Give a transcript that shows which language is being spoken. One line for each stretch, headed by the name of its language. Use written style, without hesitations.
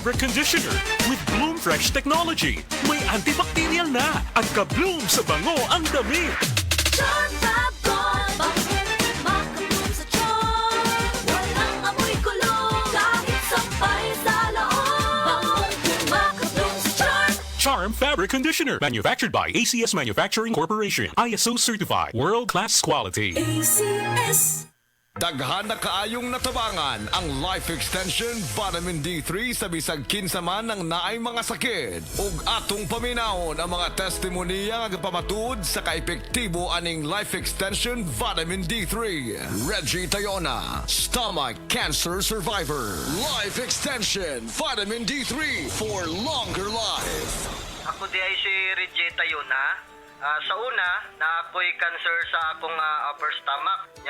English: Fabric Conditioner with Bloom Fresh Technology.
Filipino: May antibacterial na at ka-bloom sa bango ang damit. Charm Fab Gold. Makabloom sa charm. Walang amoy kulong. Kahit sampay sa loob. Makabloom sa charm.
English: Charm Fabric Conditioner. Manufactured by ACS Manufacturing Corporation. ISO certified. World-class quality. ACS.
Cebuano: Daghan na kaayong natabangan ang Life Extension Vitamin D3 sa bisag kinsa man ng naay mga sakit. Ug atong paminawon ang mga testimonya nga pamatuod sa kaepektibo aning Life Extension Vitamin D3.
English: Reggie Tayona, Stomach Cancer Survivor. Life Extension Vitamin D3 for longer life.
Cebuano: Ako di ay si Reggie Tayona. Sa una, na ako'y cancer sa akong upper stomach.